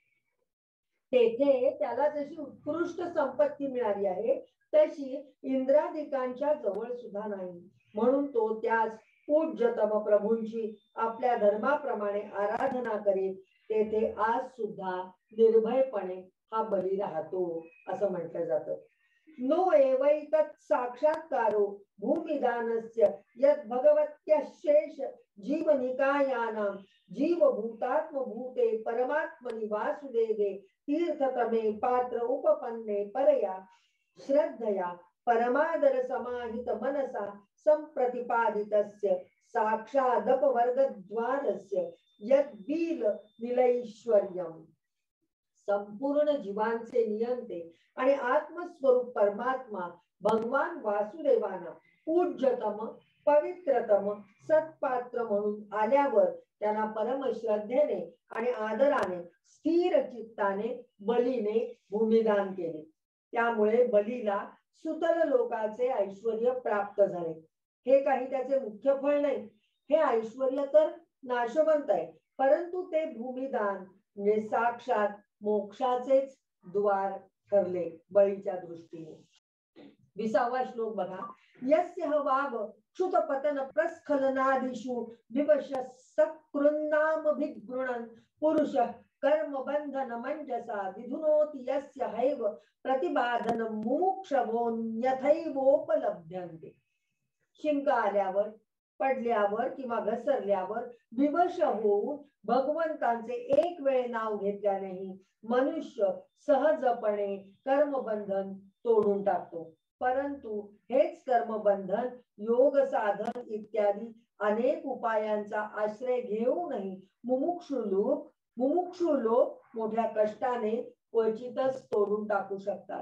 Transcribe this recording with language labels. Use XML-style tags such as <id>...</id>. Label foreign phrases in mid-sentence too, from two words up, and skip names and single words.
<mr>तेथे त्याला जशी उत्कृष्ट संपत्ती मिळाली आहे तशी इंद्रादिकांच्या जवळ सुद्धा नाही. म्हणून तो त्यास पूज्यतम प्रभूंची आपल्या धर्माप्रमाणे आराधना करीत तेथे आज सुद्धा निर्भयपणे हा बली राहतो असं म्हटलं जातं.</mr> <sa>नो एवैतत् साक्षात्कारो भूमिदानस्य यत् भगवत्यशेष जीवनिकायानां जीवभूतात्मभूते परमात्मनि वासुदेवे तीर्थतमे पात्र उपपन्ने परया श्रद्धया परमादर समाहित मनसा संप्रतिपादितस्य साक्षादपवर्गद्वारस्य यद्बील निलैश्वर्यम्.</sa> <mr>संपूर्ण जीवांचे नियंते आणि आत्मस्वरूप परमात्मा भगवान वासुदेवांना पूज्यतम पवित्रतम सत्पात्र म्हणून आल्यावर त्यांना परम श्रद्धेने आणि आदराने स्थिर चित्ताने बलीने भूमिदान केले. त्यामुळे बलीला सुतल लोकाचे ऐश्वर्य प्राप्त झाले. हे काही त्याचे मुख्य फळ नाही. हे ऐश्वर्य तर नाशवंत आहे, परंतु ते भूमिदान म्हणजे साक्षात मोक्षाचेच द्वार ठरले बळीच्या दृष्टीने. 20वा श्लोक बघा.</mr> <sa>यस्य वाव क्षुत पतन प्रस्खलनादिषु विवशसकृन्नामभिगृणन् पुरुष कर्म बंधन मंजसा विधुनोति यस्य हैव प्रतिबाधन मुमुक्षवोन्यथैवोपलभ्यन्ते.</sa> <mr>शिंक आल्यावर पडल्यावर किंवा घसरल्यावर विवश होऊन भगवंतांचे एक वेळ नाव घेतल्यानेही मनुष्य सहजपणे कर्मबंधन तोडून टाकतो. परंतु हेच कर्मबंधन योग साधन इत्यादी अनेक उपायांचा आश्रय घेऊनही मुमुक्षु लोक मोठ्या कष्टाने क्वचितच तोडून टाकू शकतात.</mr>